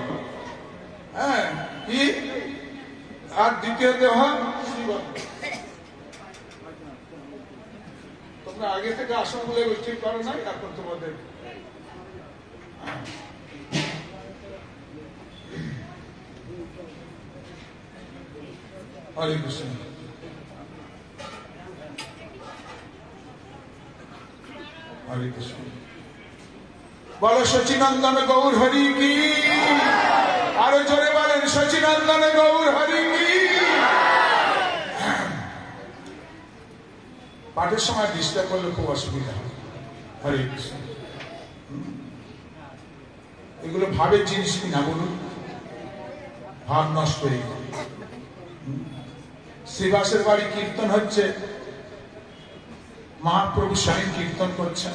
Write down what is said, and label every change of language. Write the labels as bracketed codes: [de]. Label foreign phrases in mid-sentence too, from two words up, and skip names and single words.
[bn] হ্যাঁ, কি আর দ্বিতীয় দেহ শ্রী বলরাম। তোমরা আগে থেকে আসন বলে ঠিক করো না, এখন তোমাদের [sa] হরে কৃষ্ণ। हरे कृष्ण। [hi] बोलो सचिनंदन गौर हरि की। [bn] আরো জোরে [hi] बोलें सचिनंदन गौर हरि की। [bn] पाठের সময় ডিস্টার্ব করলে খুব অসুবিধা হয়। [sa] হরে কৃষ্ণ। [bn] এগুলো ভাবের জিনিস কিনা বলুন? ভাব নষ্ট হয়ে গেল। শ্রীবাসের বাড়ি কীর্তন হচ্ছে, মহাপ্রভু স্বয়ং কীর্তন করছেন।